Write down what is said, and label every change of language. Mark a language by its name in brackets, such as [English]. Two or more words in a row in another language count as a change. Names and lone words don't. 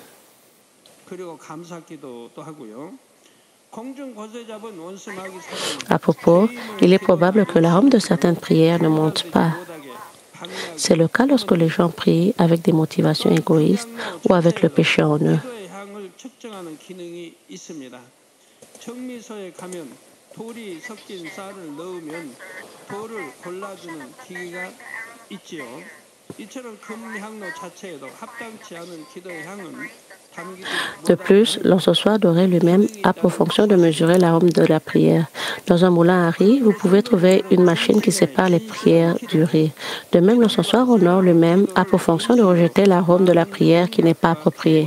[French] À propos, il est probable que l'arôme de certaines prières ne monte pas. C'est le cas lorsque les gens prient avec des motivations égoïstes ou avec le péché en eux. [Korean] 돌이 섞인 쌀을 넣으면 돌을 골라주는 기계가 있지요. 이처럼 금 향로 자체에도 합당치 않은 기도의 향은 [French] De plus, l'encensoir doré lui-même a pour fonction de mesurer l'arôme de la prière. Dans un moulin à riz, vous pouvez trouver une machine qui sépare les prières du riz. De même, l'encensoir en or lui-même a pour fonction de rejeter l'arôme de la prière qui n'est pas approprié.